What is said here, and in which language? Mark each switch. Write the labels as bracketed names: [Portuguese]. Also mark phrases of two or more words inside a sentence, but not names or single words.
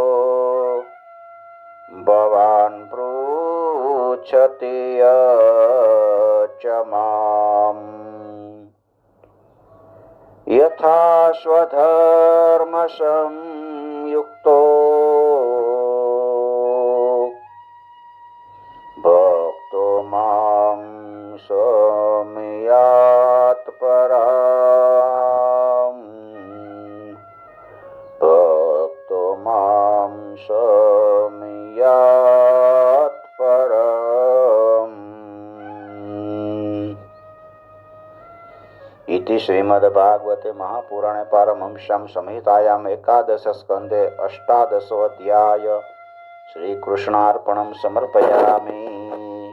[Sanskrit] ભવાન પૃચ્છતિ ચ મામ યથા સ્વધર્મ સંયુક્તો ભક્તો મામ સ્વમિયાત પરામ. ભક્તો મામ સ્વમિયાત પરામ. इति श्रीमद्भागवते महापुराणे पारमहंस्यां संहितायाम् एकादश स्कन्धे अष्टादशोऽध्याय श्रीकृष्णार्पणं समर्पयामि.